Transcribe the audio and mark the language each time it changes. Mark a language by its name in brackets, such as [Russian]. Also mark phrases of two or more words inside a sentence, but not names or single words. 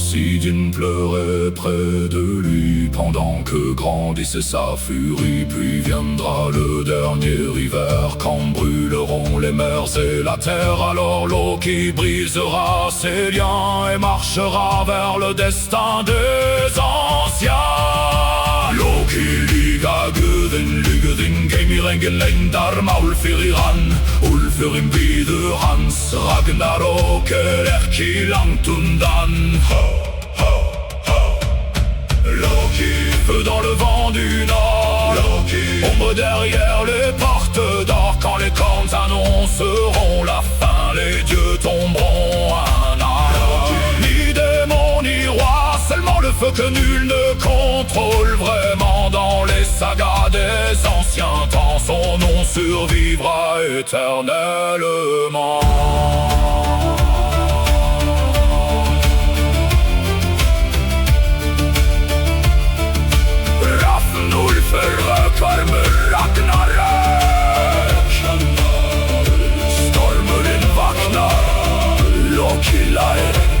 [French] Sidin pleurait près de lui pendant que grandissait sa furie. Puis viendra le dernier hiver, quand brûleront les mers et la terre. Alors Loki brisera ses liens et marchera vers le destin des anciens. [Icelandic] Loki lygagöðin, lygðin keimir engin leyndar mál fyrir hann. Úlfurinn bíður hans, Ragnarök ekki langt undan. Ho, ho, ho. [French] Loki, feu dans le vent du nord. Loki, ombre derrière les portes d'or. Quand les cornes annonceront la fin, les dieux tomberont un à un. Ni démon ni roi, seulement le feu que nul ne contrôle vraiment. Dans les sagas des anciens temps, son nom survivra éternellement. [Icelandic] Hrafnúlfur höggormur Ragnarök. Stormurinn vaknar, Loki hlær.